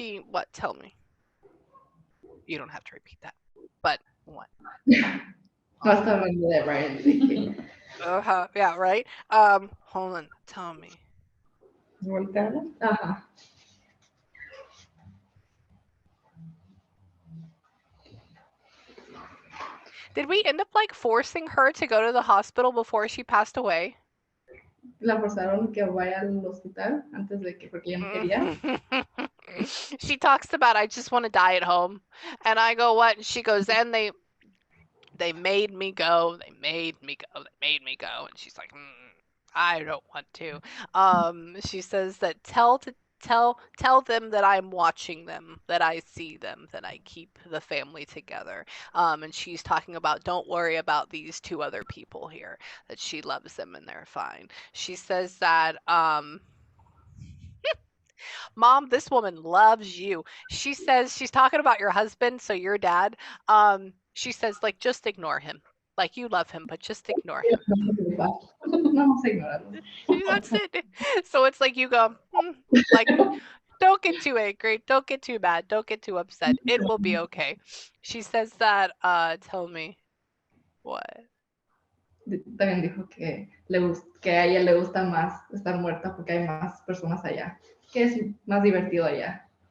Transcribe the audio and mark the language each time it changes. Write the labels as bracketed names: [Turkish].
[English] What? Tell me. You don't have to repeat that. But what? [Spanish] No está hablando de Ryan. [English] Yeah, right. Hold on. Tell me. [Spanish] ¿Volteala? Ajá. [English] Did we end up like forcing her to go to the hospital before she passed away? [Spanish] La forzaron que vaya al hospital antes de que, porque ella no quería. [English] She talks about, I just want to die at home. And I go, what? And she goes, and they made me go. They made me go. They made me go. And she's like, I don't want to. She says that tell them that I'm watching them, that I see them, that I keep the family together. And she's talking about, don't worry about these two other people here, that she loves them and they're fine. She says that Mom, this woman loves you. She says she's talking about your husband, so your dad. She says, like, just ignore him. Like, you love him, but just ignore him. [Spanish] Vamos a ignorarlo. [English] That's it. So it's like you go, like, don't get too angry, don't get too mad, don't get too upset. It will be okay. She says that, tell me what? [Spanish] También dijo que a ella le gusta más estar muerta porque hay más personas allá, que es más divertido allá.